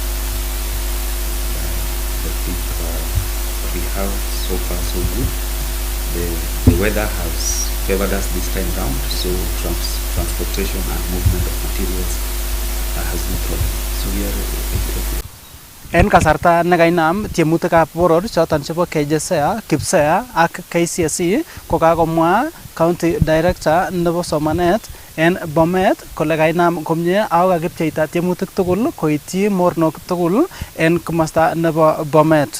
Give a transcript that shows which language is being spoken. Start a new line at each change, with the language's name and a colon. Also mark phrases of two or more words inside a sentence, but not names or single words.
English: I think we have so far so good. The weather has favored us this time round, so transportation and movement of materials has no problem. So we are
Kipsigis: En kasarta nekainam tiemutikab boror choton chebo KJSEA, KPSEA ak KCSE kokakomwa
English: County Director
Kipsigis: nebo somanet en Bomet kole kainam komie ako kakipcheita tiemutik tugul koityi mornok tugul en komosta nebo Bomet.